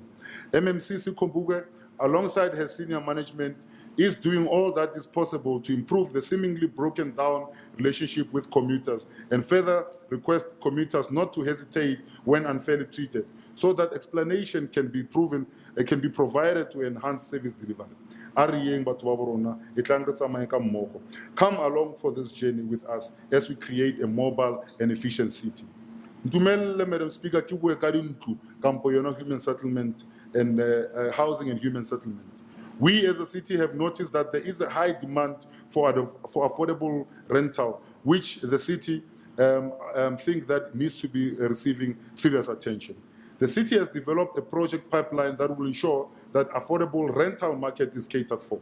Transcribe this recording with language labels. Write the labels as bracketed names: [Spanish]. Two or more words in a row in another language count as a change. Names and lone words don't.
[English] MMC Sikombuge, alongside her senior management, is doing all that is possible to improve the seemingly broken down relationship with commuters and further request commuters not to hesitate when unfairly treated so that explanation can be provided to enhance service delivery. Come along for this journey with us as we create a mobile and efficient city. [Northern Sotho] Ntumelle, Madam Speaker, ke bue ka dintlo kampo yona [English] human settlement and housing and human settlement. We as a city have noticed that there is a high demand for affordable rental, which the city thinks that needs to be receiving serious attention. The city has developed a project pipeline that will ensure that affordable rental market is catered for.